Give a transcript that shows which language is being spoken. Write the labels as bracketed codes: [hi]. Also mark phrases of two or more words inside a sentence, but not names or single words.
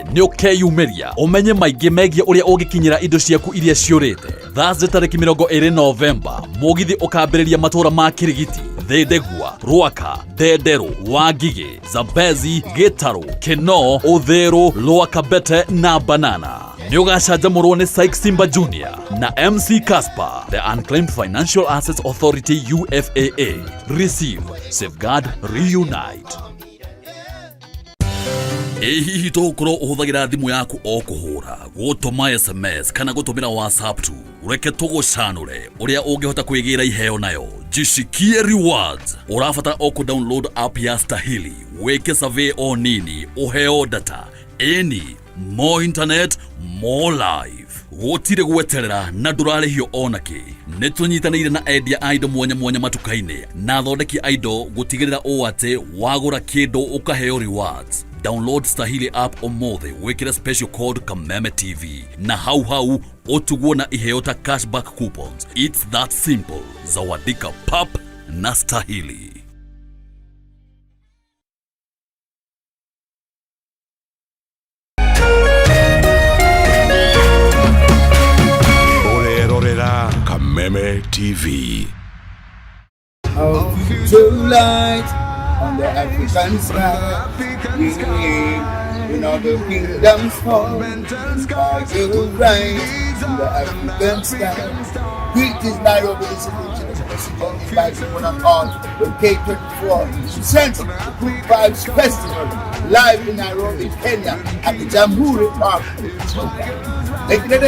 [ki] Nĩ ũkeyumĩria ũmenye maingĩ megiĩ ũrĩa ũngĩkinyĩra indo ciaku iria ciũrĩte. Thursday tarĩki 20 November, mũgithi ũkambĩrĩria matũũra ma Kirigiti, Thĩndĩgua, Rwaka, Ndenderu, Wangigĩ, Zambezi, Gĩtarũ, Kinoo, Ũthĩĩru, Lower Kabete na Banana. Nĩ ũgacanjamũrwo nĩ Syke Simba Jr. na MC Casper. [en] The Unclaimed Financial Assets Authority UFAA. Receive, safeguard, reunite. [ki] Hihi tũkorwo ũhũthagĩra thimũ yaku o kũhũra, gũtũma SMS kana gũtũmĩra WhatsApp tu. Reke tũgũcanũre ũrĩa ũngĩhota kwĩgĩra iheo nayo. [sw] Jishikie Rewards. [ki] Ũrabatara o [en] download app [ki] ya Stahili, weke survey o nini, ũheo data. [en] Any more internet, more life. [ki] Gũtirĩ gweterera na ndũrarĩhio onakĩ. Nĩ tũnyitanĩire na endia indo mwanya mwanya matuka-inĩ na athondeki indo gũtigĩrĩra ũũ atĩ wagũra kĩndũ ũkaheo rewards. [en] Download Stahili app [ki] ũmũthĩ, wĩkĩre [en] special code [ki] Kameme TV na hau ũtugwo na iheo ta [en] cashback coupons. It's that simple. [sw] Zawadika pap na Stahili. Kameme TV. [en] Our future light on the African sky. In all the kingdoms fall, I will rise on the African sky. Great is Nairobi, this is the by people on all the K24 presenting the Good Vibes Festival live in Nairobi, Kenya at the Jamhuri Park.